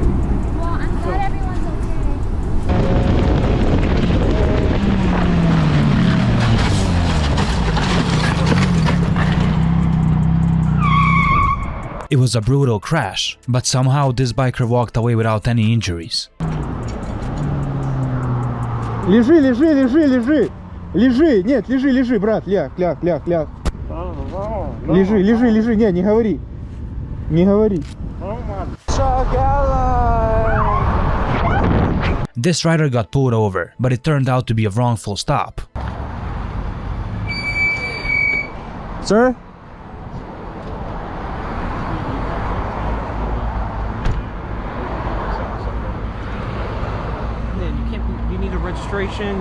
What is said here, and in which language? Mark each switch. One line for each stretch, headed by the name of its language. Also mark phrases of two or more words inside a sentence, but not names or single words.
English: Well, I'm glad everyone's It was a brutal crash, but somehow this biker walked away without any injuries.
Russian: Лежи, лежи, лежи, лежи. Лежи, нет, лежи, лежи, брат, ляг, ляг, ляг, ляг. Лежи, лежи, лежи, нет, не говори. Не говори.
English: This rider got pulled over, but it turned out to be a wrongful stop. Sir? You need a registration.